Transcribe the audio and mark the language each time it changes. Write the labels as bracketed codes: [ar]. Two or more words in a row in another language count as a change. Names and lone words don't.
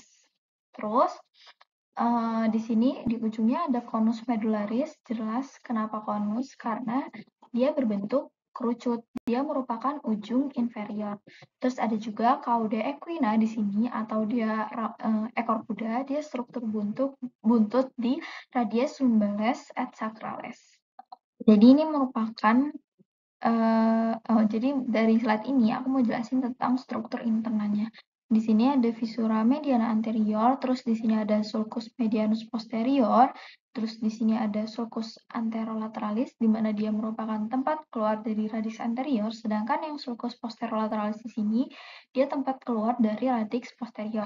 [id] Terus di sini di ujungnya ada [la] conus medullaris. [id] Jelas kenapa conus? Karena dia berbentuk kerucut. Dia merupakan ujung inferior. Terus ada juga [la] cauda equina [id] di sini atau dia ekor kuda. Dia struktur buntut di [la] radius lumbales et sacralis. [id] Jadi ini merupakan jadi dari slide ini aku mau jelasin tentang struktur internalnya. Di sini ada [la] viscera mediana anterior, [id] terus di sini ada [la] sulcus medianus posterior, [id] terus di sini ada [la] sulcus anterolateralis, [id] di mana dia merupakan tempat keluar dari [la] radix anterior, [id] sedangkan yang [la] sulcus posterolaterales [id] di sini, dia tempat keluar dari [la] radix posterior.